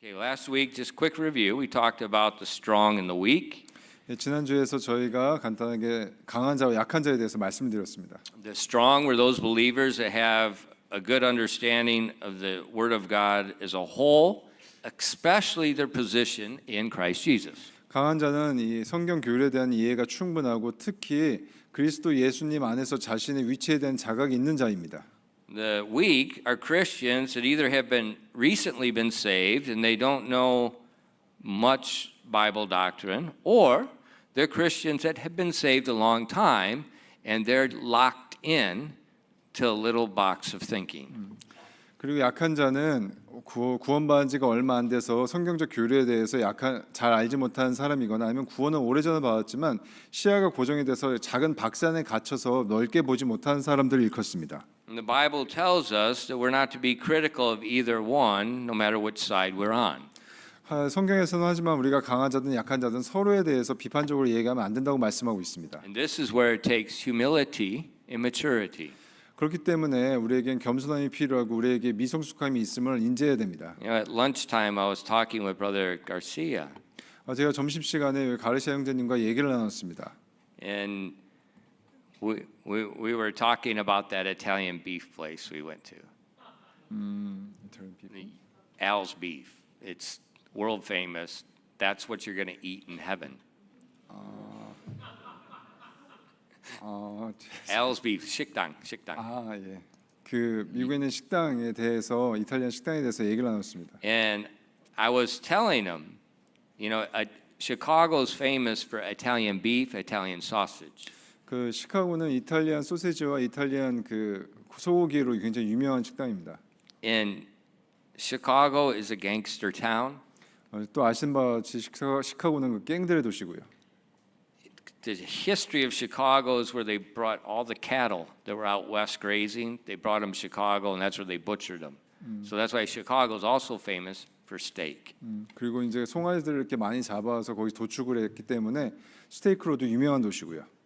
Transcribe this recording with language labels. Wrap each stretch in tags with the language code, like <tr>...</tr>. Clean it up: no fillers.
<en>Okay, last week, just quick review. We talked about the strong and the weak.</en> <ko>예, 지난주에서 저희가 간단하게 강한 자와 약한 자에 대해서 말씀드렸습니다.</ko> <en>The strong were those believers that have a good understanding of the Word of God as a whole, especially their position in Christ Jesus.</en> <ko>강한 자는 이 성경 교율에 대한 이해가 충분하고 특히 그리스도 예수님 안에서 자신의 위치에 대한 자각이 있는 자입니다.</ko> <en>The weak are Christians that either have been recently been saved and they don't know much Bible doctrine, or they're Christians that have been saved a long time and they're locked in to a little box of thinking.</en> <ko>그리고 약한 자는 구원받은 지가 얼마 안 돼서 성경적 교리에 대해서 잘 알지 못한 사람이거나 아니면 구원은 오래전에 받았지만 시야가 고정이 돼서 작은 박스 안에 갇혀서 넓게 보지 못하는 사람들을 일컫습니다.</ko> <en>And the Bible tells us that we're not to be critical of either one, no matter which side we're on.</en> <ko>성경에서는 하지만 우리가 강한 자든 약한 자든 서로에 대해서 비판적으로 얘기하면 안 된다고 말씀하고 있습니다.</ko> <en>And this is where it takes humility and maturity.</en> <ko>그렇기 때문에 우리에겐 겸손함이 필요하고 우리에게 미성숙함이 있음을 인지해야 됩니다.</ko> <en>You know, at lunchtime, I was talking with Brother Garcia,</en> <ko>제가 점심 시간에 가르시아 형제님과 얘기를 나눴습니다.</ko> <en>and we were talking about that Italian beef place we went to, Al's Beef. It's world famous. That's what you're going to eat in heaven.</en> <ko>Al's Beef, 식당. 예. 그 미국에 있는 식당에 대해서 이탈리안 식당에 대해서 얘기를 나눴습니다.</ko> <en>And I was telling him, you know, Chicago's famous for Italian beef, Italian sausage.</en> <ko>그 시카고는 이탈리안 소세지와 이탈리안 그 소고기로 굉장히 유명한 식당입니다.</ko> <en>And Chicago is a gangster town.</en> <ko>또 아시는 바와 같이 시카고는 그 갱들의 도시고요.</ko> <en>The history of Chicago is where they brought all the cattle that were out west grazing. They brought them to Chicago, and that's where they butchered them. So that's why Chicago is also famous for steak.</en> <ko>그리고 이제 송아지들을 이렇게 많이 잡아서 거기 도축을 했기 때문에 스테이크로도 유명한 도시고요.</ko>